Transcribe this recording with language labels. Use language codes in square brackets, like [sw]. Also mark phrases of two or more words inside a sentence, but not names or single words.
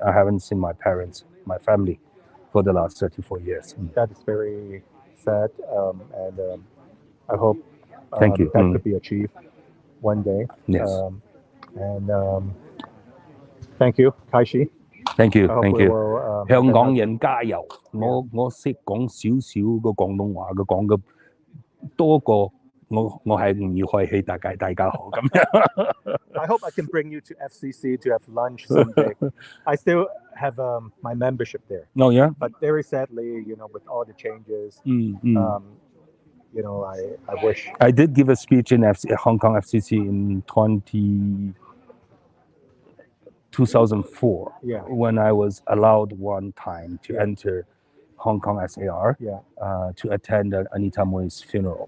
[en] I haven't seen my parents, my family, for the last 34 years. That is very sad, and I hope Thank you. that could be achieved one day. Yes. Thank you, Kaishi. Thank you. Will, [yue] 香港人加油！我識講少少個廣東話嘅，講嘅多過我係唔要開氣，大家好咁樣。 [en] I hope I can bring you to FCC to have lunch someday. I still have my membership there. Oh yeah. But very sadly, with all the changes, I wish. I did give a speech in Hong Kong FCC in 2004, when I was allowed one time to enter Hong Kong SAR to attend Anita Mui's funeral.